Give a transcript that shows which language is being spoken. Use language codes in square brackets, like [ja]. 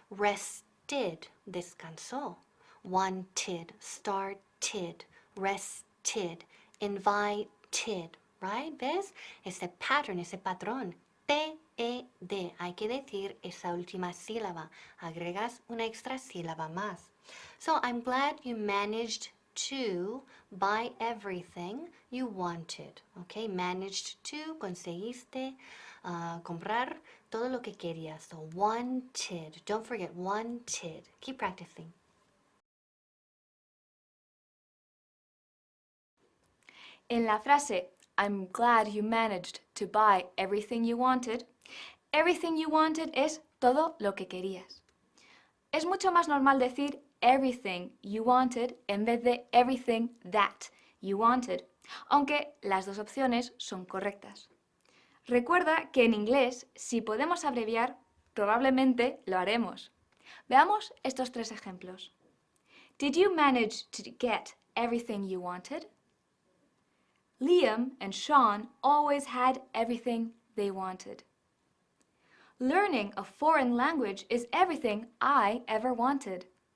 [en] Rested, [es] descansó. [en] Wanted, started, rested, invited, right? [es] ¿Ves? Ese pattern, ese patrón. T-E-D. Hay que decir esa última sílaba. Agregas una extra sílaba más. [en] So I'm glad you managed to buy everything you wanted. [es] Okay, [en] managed to, [es] conseguiste comprar todo lo que querías. [en] So wanted. Don't forget wanted. Keep practicing. [es] En la frase [en] I'm glad you managed to buy everything you wanted [es] es todo lo que querías. Es mucho más normal decir [en] everything you wanted [es] en vez de [en] everything that you wanted, [es] aunque las dos opciones son correctas. Recuerda que en inglés, si podemos abreviar, probablemente lo haremos. Veamos estos tres ejemplos. [en] Did you manage to get everything you wanted? Liam and Sean always had everything they wanted. Learning a foreign language is everything I ever wanted.